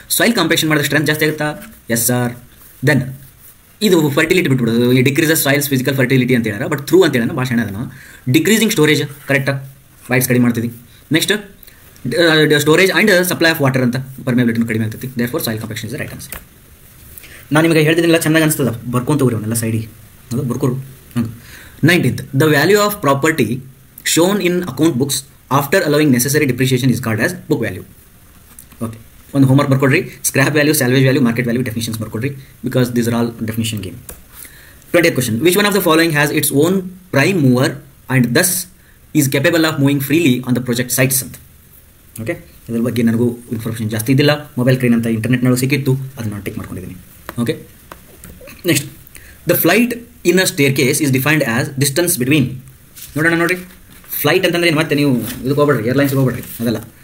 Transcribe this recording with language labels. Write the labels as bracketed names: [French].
[Kannada] Soil compaction ಮಾಡಿದ್ರೆ strength ಜಾಸ್ತಿ ಆಗುತ್ತಾ? Yes sir. ದೆನ್ ಇದು ಫರ್ಟಿಲಿಟಿ ಬಿಟ್ಬಿಡೋದು, ಈ ಡಿಕ್ರೀಸಸ್ ಸಾಯಿಲ್ಸ್ ಫಿಸಿಕಲ್ ಫರ್ಟಿಲಿಟಿ ಅಂತ ಹೇಳಾರ, ಬಟ್ ಥ್ರೂ ಅಂತ ಹೇಳೋಣ ಭಾಷಣ ಅದನ್ನು. ಡಿಕ್ರೀಸಿಂಗ್ ಸ್ಟೋರೇಜ್ ಕರೆಕ್ಟಾ, ವೈಡ್ಸ್ ಕಡಿಮೆ ಮಾಡ್ತೀವಿ. [English] next storage and supply of water [Kannada] ಅಂತ ಪರ್ಮೇಬಿಲಿಟಿನೂ ಕಡಿಮೆ ಆಗ್ತೈತಿ. [English] Therefore soil compaction is the right answer. [Kannada] ನಾನು ನಿಮಗೆ ಹೇಳ್ತಿದ್ದಿಲ್ಲ, ಚೆನ್ನಾಗಿ ಅನಿಸ್ತದ, ಬರ್ಕೊಂತವ್ರಿ ಅವನ್ನೆಲ್ಲ ಸೈಡಿಗೆ, ಅದು ಬರ್ಕೋರು. [English] 19th, the value of property shown in account books after allowing necessary depreciation is called as book value. [Kannada] Okay, ಒಂದು homework ಬರ್ಕೊಡ್ರಿ. Scrap value, salvage value, market value definitions ಬರ್ಕೊಡ್ರಿ, [English] Because these are all definition game. 20th question, which one of the following has its own prime mover and thus is capable of moving freely on the project sites ಅಂತ. [Kannada] Okay, ಇದ್ರ ಬಗ್ಗೆ ನನಗೂ information ಜಾಸ್ತಿ ಇದ್ದಿಲ್ಲ, mobile crane ಅಂತ ಇಂಟರ್ನೆಟ್ನೊಳಗೆ ಸಿಕ್ಕಿತ್ತು, ಅದನ್ನು ನಾನು ಟೇಕ್ ಮಾಡ್ಕೊಂಡಿದ್ದೀನಿ. [English] Okay, next, the flight in a staircase is defined as distance between. [Kannada] ನೋಡೋಣ ನೋಡಿರಿ, ಫ್ಲೈಟ್ ಅಂತಂದ್ರೆ ಮತ್ತೆ ನೀವು ಇದಕ್ಕೆ ಹೋಗ್ಬೇಡ್ರಿ, ಏರ್ಲೈನ್ಸ್ಗೆ ಹೋಗ್ಬೇಡ್ರಿ, ಅದಲ್ಲ.